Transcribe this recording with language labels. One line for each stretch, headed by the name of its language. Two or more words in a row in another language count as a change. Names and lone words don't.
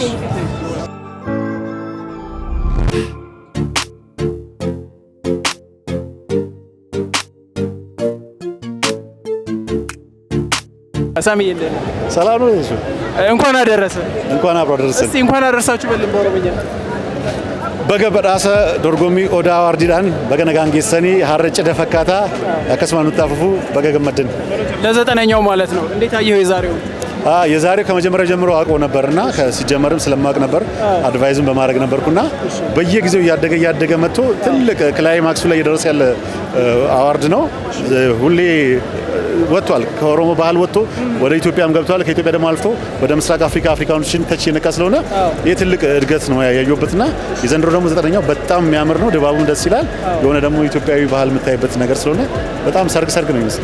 Amharic: ሳሚ ሰላም ነው። እንኳን አደረሰ። እንኳን አብሮ አደረሰ። እስቲ እንኳን አደረሳችሁ በልን በኦሮምኛ።
Oromo: Baga badhaasa dorgommii Odaa Awaardiidhaan baga nagaan geessanii har'a cidha fakkaataa akkasumas nutti afuufuu baga gammaddan.
Amharic: ለዘጠነኛው ማለት ነው። እንዴት አየኸው የዛሬው? የዛሬው ከመጀመሪያ ጀምሮ አውቀው ነበርና ሲጀመርም ስለማውቅ ነበር አድቫይዝም በማድረግ ነበርኩና በየጊዜው እያደገ መጥቶ ትልቅ ክላይማክሱ ላይ እየደረሰ ያለ አዋርድ ነው። ሁሌ ወጥቷል። ከኦሮሞ ባህል ወጥቶ ወደ ኢትዮጵያም ገብቷል። ከኢትዮጵያ ደግሞ አልፎ ወደ ምስራቅ አፍሪካኖችን ተች የነካ ስለሆነ ይህ ትልቅ እድገት ነው ያየሁበትና የዘንድሮ ደግሞ ዘጠነኛው በጣም የሚያምር ነው። ድባቡም ደስ ይላል። የሆነ ደግሞ ኢትዮጵያዊ ባህል የምታይበት ነገር ስለሆነ በጣም ሰርግ ነው ይመስል።